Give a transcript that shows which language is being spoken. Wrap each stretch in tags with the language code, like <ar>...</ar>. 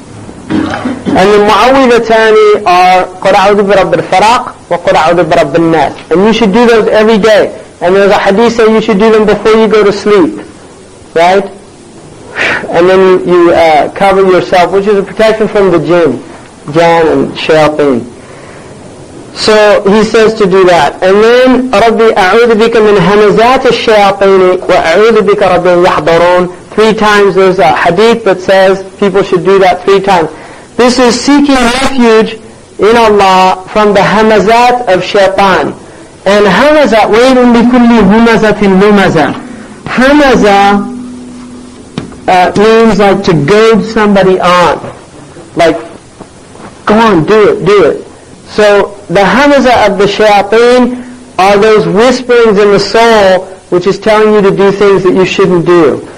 <en>And the mu'awwidhatani are</en> <ar>قُلْ أَعُوذُ بِرَبِّ الْفَلَقِ وَقُلْ أَعُوذُ بِرَبِّ النَّاسِ.</ar> <en>And you should do those every day. And there's a hadith saying you should do them before you go to sleep. Right? And then you cover yourself, which is a protection from the jinn and shayateen. So he says to do that. And then</en> <ar>رَبِّ أَعُوذُ بِكَ مِنْ هَمَزَاتِ الشَّيَاطِينِ وَأَعُوذُ بِكَ رَبِّ يَحْضَرُونَ.</ar> <en>3 times. There's a hadith that says people should do that 3 times. This is seeking refuge in Allah from the hamazat of shaitan.</en> <ar>And hamazat, وَيْلٌ لِكُلِّ هُمَزَةٍ لُمَزَةٍ.</ar> <en>Hamaza means like to goad somebody on. Like, go on, do it. So the hamza of the shayateen are those whisperings in the soul which is telling you to do things that you shouldn't do.</en>